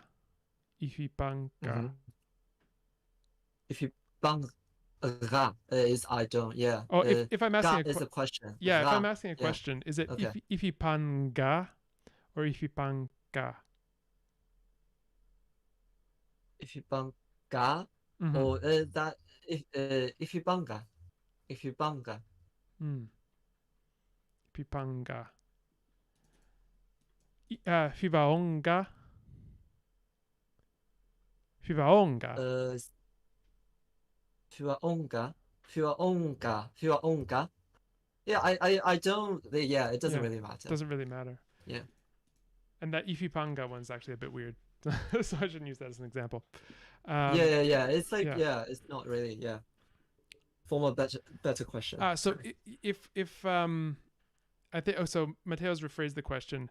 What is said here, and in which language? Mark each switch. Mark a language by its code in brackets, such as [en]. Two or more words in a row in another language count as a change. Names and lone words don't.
[en] Ifipanga is I don't. Yeah. Oh, if I'm asking is a question. Yeah, if I'm asking a question, is it ifipanga or ifipanga? Ifipanga or that ifipanga. Ifipanga. Pipanga. Fivaonga. Fivaonga. Yeah, I don't. Yeah, it doesn't really matter. Doesn't really matter. Yeah. And that ifipanga one's actually a bit weird, so I shouldn't use that as an example. Yeah. It's like it's not really Form a better question. So if I think so Mateo's rephrased the question.